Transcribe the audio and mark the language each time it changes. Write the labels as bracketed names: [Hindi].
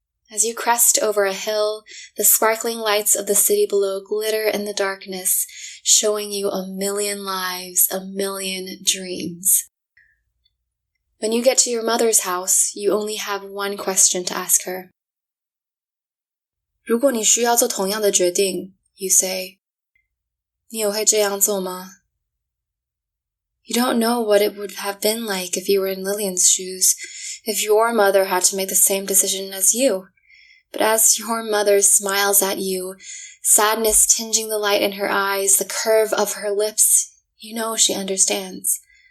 [English] As you crest over a hill, the sparkling lights of the city below glitter in the darkness, showing you a million lives, a million dreams. When you get to your mother's house, you only have one question to ask her. [Chinese] 如果你需要做同样的决定, [English] you say, [Chinese] 你也会这样做吗? [English] You don't know what it would have been like if you were in Lilian's shoes, if your mother had to make the same decision as you. But as your mother smiles at you, sadness tinging the light in her eyes, the curve of her lips, you know she understands.